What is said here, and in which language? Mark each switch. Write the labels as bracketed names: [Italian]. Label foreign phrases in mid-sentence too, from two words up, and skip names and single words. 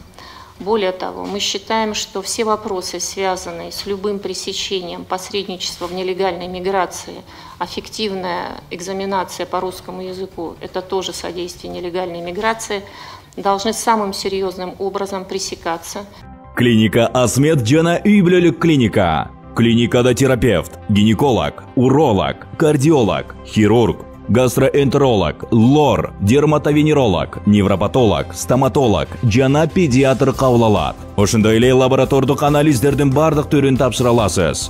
[Russian] Более того, мы считаем, что все вопросы, связанные с любым пресечением посредничества в нелегальной миграции, а фиктивная экзаменация по русскому языку – это тоже содействие нелегальной миграции, должны самым серьезным образом пресекаться. [Kyrgyz] Клиника Асмед жана үй бүлөлүк клиника. Клиникада терапевт, гинеколог, уролог, кардиолог, хирург, гастроэнтеролог, лор, дерматовенеролог, невропатолог, стоматолог жана педиатр кабыл алат. Ошондой эле лаборатордук анализдердин бардык түрүн тапшыра аласыз.